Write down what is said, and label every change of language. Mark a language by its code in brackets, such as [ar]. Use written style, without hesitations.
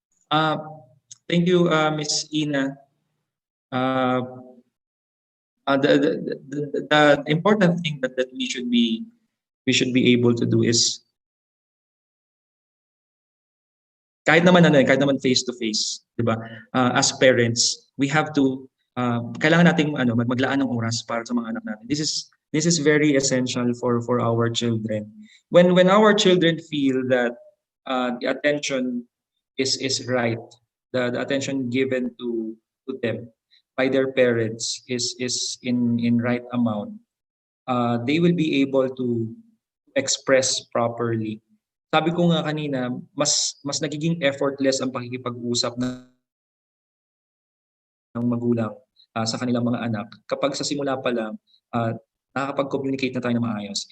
[en] Thank you, Miss Ina. The important thing that we should be able to do is [tl] kahit naman [en] face to face, 'di ba? As parents, we have to [tl] kailangan nating maglaan ng oras para sa mga anak natin. [en] This is very essential for our children. When our children feel that the attention is right, the attention given to them by their parents is in right amount, they will be able to express properly. [tl] Sabi ko nga kanina, mas nagiging effortless ang pakikipag-usap ng magulang sa kanilang mga anak kapag sa simula pa lang nakakapag-communicate na tayo na maayos.